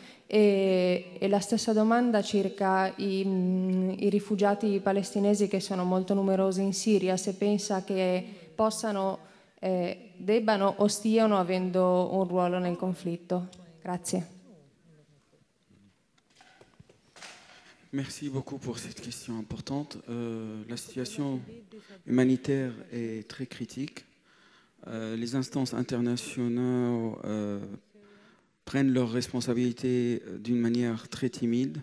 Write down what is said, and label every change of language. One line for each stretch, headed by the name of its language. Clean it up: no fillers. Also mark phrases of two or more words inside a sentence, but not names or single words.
Italian: E la stessa domanda circa i rifugiati palestinesi che sono molto numerosi in Siria, se pensa che possano, debbano o stiano avendo un ruolo nel conflitto. Grazie.
French: Merci beaucoup pour cette question importante. La situation humanitaire est très critique. Les instances internationales prennent leurs responsabilités d'une manière très timide.